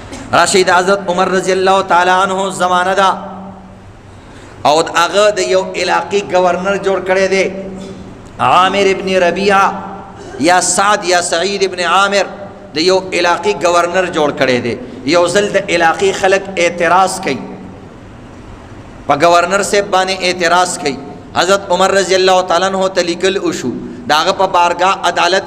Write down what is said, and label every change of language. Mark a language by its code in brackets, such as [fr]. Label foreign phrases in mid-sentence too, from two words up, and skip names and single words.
[ps] راشد حضرت عمر [ar] رضی اللہ تعالی عنہ [ps] زمانہ دا او هغه د یو علاقې گورنر جوړ کړی دی عامر ابن ربیعہ یا سعد یا سعید ابن عامر د یو علاقې گورنر جوړ کړی دی یو ځل د علاقې خلق اعتراض کوي په گورنر صاحب باندې اعتراض کوي حضرت عمر [ar] رضی اللہ تعالی عنہ [ps] ته لیکل وشو داغه په بارگاہ عدالت